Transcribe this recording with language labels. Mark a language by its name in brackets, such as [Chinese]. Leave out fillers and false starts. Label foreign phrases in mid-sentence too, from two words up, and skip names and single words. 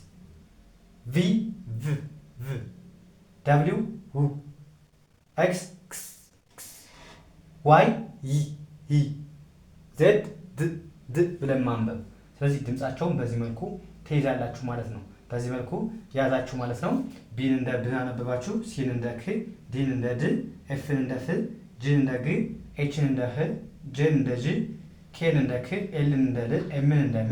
[Amharic] ቪ ቭ ቭ ደብሊው ው ኤክስ ክስ ክስ ዋይ ይ ይ ዜድ ድ ድ ብለን ማንበብ። ስለዚህ ድምጻቸውን በዚህ መልኩ ትይዛላችሁ ማለት ነው። በዚህ መልኩ ያዛችሁ ማለት ነው። ቢን እንደ ብ አነበባችሁ፣ ሲን እንደ ክ፣ ዲን እንደ ድ፣ ኤፍን እንደ ፍ፣ ጂን እንደ ግ፣ ኤችን እንደ ህ፣ ጄን እንደ ጅ፣ ኬን እንደ ክ፣ ኤልን እንደ ል፣ ኤምን እንደ ም፣